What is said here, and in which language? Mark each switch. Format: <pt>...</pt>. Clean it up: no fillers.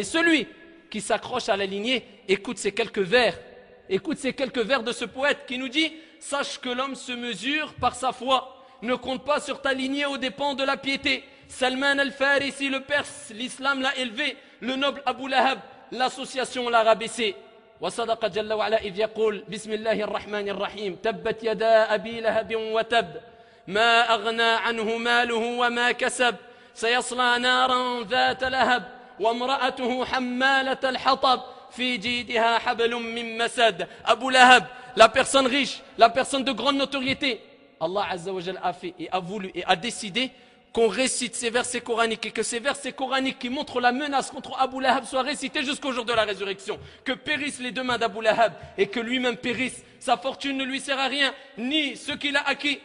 <fr>Et celui qui s'accroche à la lignée, écoute ces quelques vers. Écoute ces quelques vers de ce poète qui nous dit: sache que l'homme se mesure par sa foi. Ne compte pas sur ta lignée aux dépens de la piété. Salman al-Farisi, le Perse, l'islam l'a élevé. Le noble Abu Lahab, l'association l'a rabaissé.</fr> <ar>وصدق جل وعلا إذ يقول بسم الله الرحمن الرحيم تبت يدا أبي لهب وتب ما أغنى عنه ماله وما كسب سيصلى نارا ذات لهب وامرأته حمالة الحطب في جيدها حبل من مسد.</ar> <fr>Abu Lahab, la personne riche, la personne de grande notoriété, Allah Azza wa Jal a fait et a voulu et a décidé qu'on récite ces versets coraniques et que ces versets coraniques qui montrent la menace contre Abu Lahab soient récités jusqu'au jour de la résurrection. Que périssent les deux mains d'Abu Lahab et que lui-même périsse. Sa fortune ne lui sert à rien, ni ce qu'il a acquis.</fr>